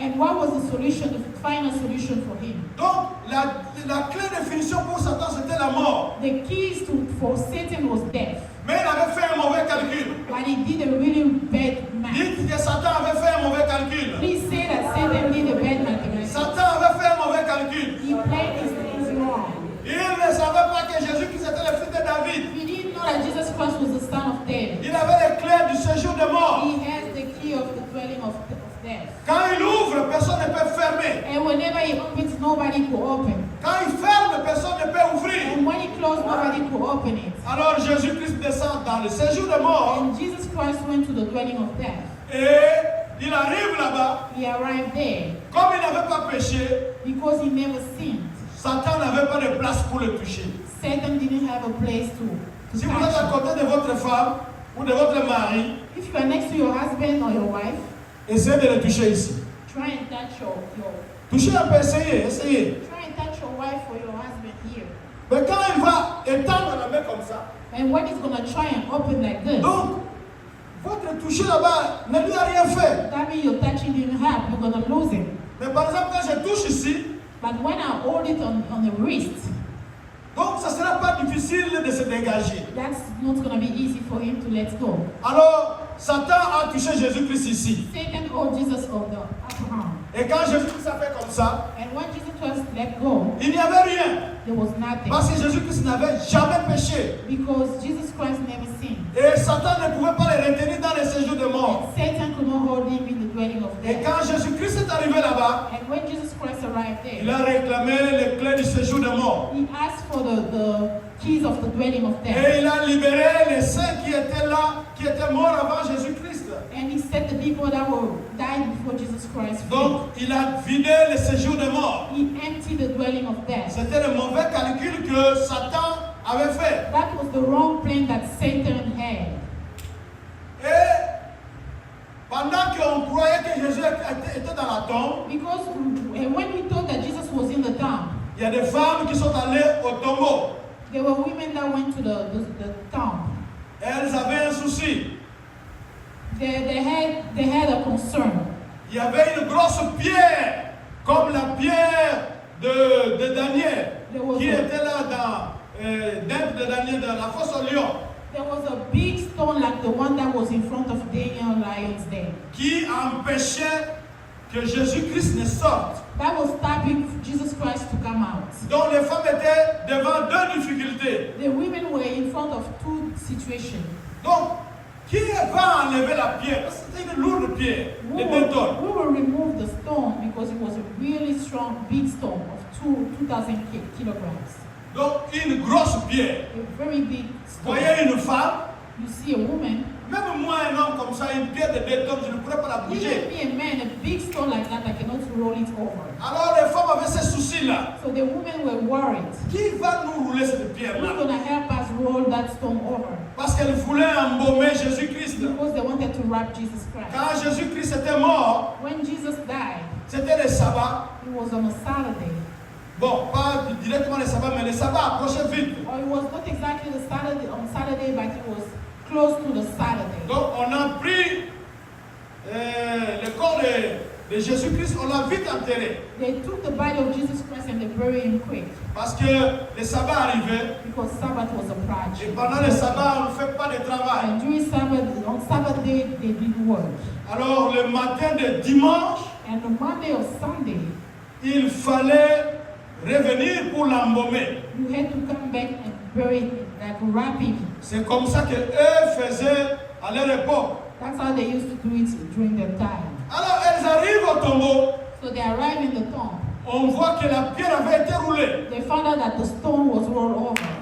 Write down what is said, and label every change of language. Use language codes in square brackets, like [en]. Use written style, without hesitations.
[en] And what was the solution, the final solution for him? [fr] Donc la clé de finition pour Satan, c'était la mort. [en] The keys for Satan was death. [fr] Mais il avait fait un mauvais calcul. [en] But he did a really bad math. [fr] Dites que Satan avait fait un mauvais calcul. [en] Please say that Satan did a bad mathematics. [fr] Satan avait fait un mauvais calcul. [en] He played his things wrong. [fr] Il ne savait pas que Jésus-Christ était le fils de David. [en] He didn't know that Jesus Christ was the son of David. [fr] Il avait les clés du séjour de mort. [en] He has the key of the dwelling of death. [fr] Quand il ouvre, personne ne peut fermer. [en] And whenever he opens, nobody could open. [fr] Quand il ferme, personne ne peut ouvrir. [en] And when he closed, nobody could open it. [fr] Alors Jésus-Christ descend dans le séjour de mort [en] And Jesus Christ went to the dwelling of death. [fr] et il arrive là-bas. [en] He arrived there [fr] Comme il n'avait pas péché, [en] because he never sinned. [fr] Satan n'avait pas de place pour le toucher. [en] Satan didn't have a place to [fr] Si vous êtes [en] touch [fr] à [en] him. [fr] côté de votre femme ou de votre mari, [en] If you are next to your husband or your wife, [fr] essayez de le toucher ici. [en] try and touch [fr] Touchez un peu, essayez. [en] Try and touch your wife or your husband here. [fr] Mais quand il va étendre la main comme ça, [en] And when he's gonna try and open like this, [fr] donc, votre toucher là-bas ne lui a rien fait. [en] that means you're touching him hard, you're gonna lose him. [fr] Mais par exemple, quand je touche ici, [en] But when I hold it on the wrist, [fr] donc ça ne sera pas difficile de se dégager. [en] that's not gonna be easy for him to let go. [fr] Alors, Satan a touché Jésus-Christ ici. [en] Satan hold Jesus on the upper arm. [fr] Et quand Jésus-Christ a fait comme ça, [en] And when Jesus Christ let go, [fr] il n'y avait rien. [en] there was nothing. [fr] Parce que Jésus-Christ n'avait jamais péché. [en] Because Jesus Christ never sinned. [fr] Et Satan ne pouvait pas le retenir dans les séjours de mort. [en] And Satan could not hold him in the dwelling of [fr] Et [en] death. [fr] quand Jésus-Christ est arrivé là-bas, [en] And when Jesus Christ arrived [fr] il [en] there, [fr] a réclamé les clés du séjour de mort. [en] he asked for the keys of the dwelling of death. [fr] Et il a libéré les saints qui étaient là, qui étaient morts avant Jésus-Christ. [en] And he set the people that were died before Jesus Christ free. [fr] Donc, il a vidé le séjour de mort. [en] He emptied the dwelling of death. [fr] C'était le mauvais calcul que Satan avait fait. [en] That was the wrong plan that Satan had. [fr] Et pendant qu'on croyait que Jésus était dans la tombe, [en] Because when we thought that Jesus was in the tomb, [fr] il y a des femmes qui sont allées au tombeau. [en] there were women that went to the tomb. [fr] Elles avaient un souci. [en] They had a concern. [fr] Il y avait une grosse pierre, comme la pierre de Daniel, qui était là dans de Daniel, dans la fosse au lion, [en] There was a big stone like the one that was in front of Daniel Lion's Den. [fr] qui empêchait que Jésus-Christ ne sorte. [en] That was stopping Jesus Christ to come out. [fr] Donc les femmes étaient devant deux difficultés. [en] The women were in front of two situations. [fr] Donc, qui va enlever la pierre? Parce que c'était une lourde pierre, de 2 tonnes. [en] We will remove the stone because it was a really strong, big stone of 2,000 kilograms. [fr] Donc, une grosse pierre. [en] A very big [fr] Vous [en] stone. [fr] voyez une femme, [en] You see a woman, [fr] même moi, un homme comme ça, une pierre de 2 tonnes, je ne pourrais pas la [en] even [fr] bouger. [en] me a man, a big stone like that, I cannot roll it over. [fr] Alors, les femmes avaient ces soucis-là. [en] So the women were worried. [fr] Qui va nous rouler cette [en] Who's [fr] pierre-là? [en] going to help us roll that stone over? [fr] Parce qu'elle voulait embaumer Jésus-Christ. [en] Because they wanted to wrap Jesus Christ. [fr] Quand Jésus-Christ était mort, [en] When Jesus died, [fr] c'était le sabbat. [en] it was on a Saturday. [fr] Bon, pas directement le sabbat, mais le sabbat approchait vite. [en] Or it was not exactly the Saturday on Saturday, but it was close to the Saturday. [fr] Donc, on a pris le corps de Jésus-Christ, on l'a vite enterré. [en] They took the body of Jesus Christ and they buried him quick [fr] Parce que le sabbat arrivait. [en] because Sabbath was a [fr] Et [en] project. [fr] pendant le sabbat, on ne fait pas de travail. [en] And during Sabbath, on Sabbath day, they didn't work. [fr] Alors, le matin de dimanche, [en] And on Monday or Sunday, [fr] il fallait revenir pour l'embaumer. [en] you had to come back and bury him, like wrap him. [fr] C'est comme ça qu'eux faisaient à leur époque. [en] That's how they used to do it during their time. [fr] Alors, elles arrivent au tombeau. [en] So they arrived in the tomb. [fr] On voit que la pierre avait été roulée. [en] They found out that the stone was rolled over.